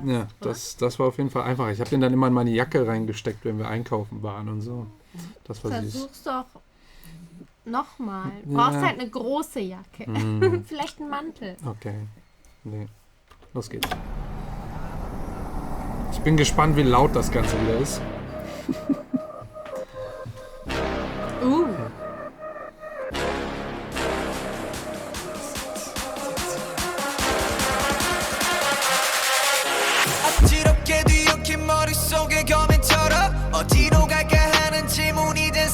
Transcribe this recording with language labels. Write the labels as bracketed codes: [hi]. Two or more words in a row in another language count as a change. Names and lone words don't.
[de] Ja, das war auf jeden Fall einfach. Ich habe den dann immer in meine Jacke reingesteckt, wenn wir einkaufen waren und so. Das war süß. Versuch's doch nochmal. Du brauchst halt eine große Jacke. Vielleicht einen Mantel. Okay. Nee. Los geht's. Ich bin gespannt, wie laut das Ganze wieder ist. [ko] 어지럽게 뒤엉킨 머릿속에 거미처럼 어디로 갈까 하는 질문이 든